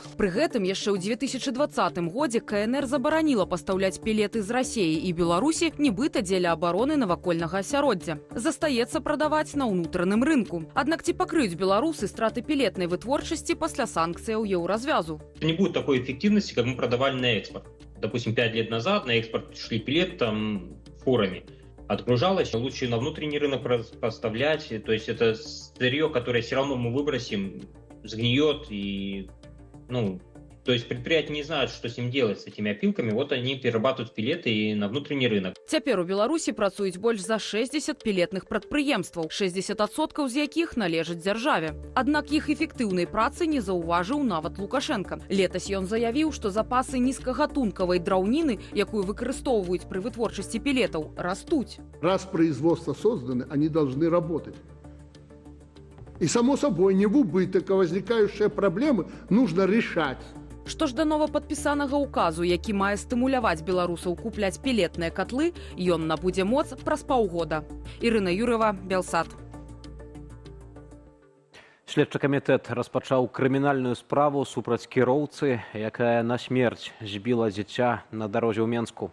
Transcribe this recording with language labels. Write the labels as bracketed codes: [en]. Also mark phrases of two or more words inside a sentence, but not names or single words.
[be] Пры гэтым яшчэ ў 2020 годзе КНР забараніла пастаўляць пелеты з Расіі і Беларусі, нібыта дзеля абароны навакольнага асяроддзя. Застаецца прадаваць на ўнутраным рынку. Аднак ці пакрыюць беларусы страты пелетнай вытворчасці пасля санкцыяў еўразвязу? [ru] Не будет такой эффективности, как мы продавали на экспорт. Допустим, 5 лет назад на экспорт шли пелет фурами. Отгружалось, лучше на внутренний рынок поставлять. То есть это сырье, которое все равно мы выбросим, сгниет. То есть предприятия не знают, что с ним делать, с этими опилками. Вот они перерабатывают пелеты и на внутренний рынок. [be] Цяпер у Беларусі працуюць больш за 60 пелетных прадпрыемстваў, 60% з якіх належаць дзяржаве. Аднак іх эфектыўнай працы не заўважыў нават Лукашенко. Летась ён заявіў, што запасы нізкагатункавай драўніны, якую выкарыстоўваюць пры вытворчасці пелетаў, растуць. [ru] Раз производства созданы, они должны работать. И само собой, не в убыток, а возникающие проблемы нужно решать. [be] Што ж да новападпісанага ўказу, які мае стымуляваць беларусаў купляць пелетныя катлы, ён набудзе моц праз паўгода. Ірына Юр'ева, Белсат. Следчы камітэт распачаў крымінальную справу супраць кіроўцы, якая на смерць збіла дзіця на дарозе ў Менску.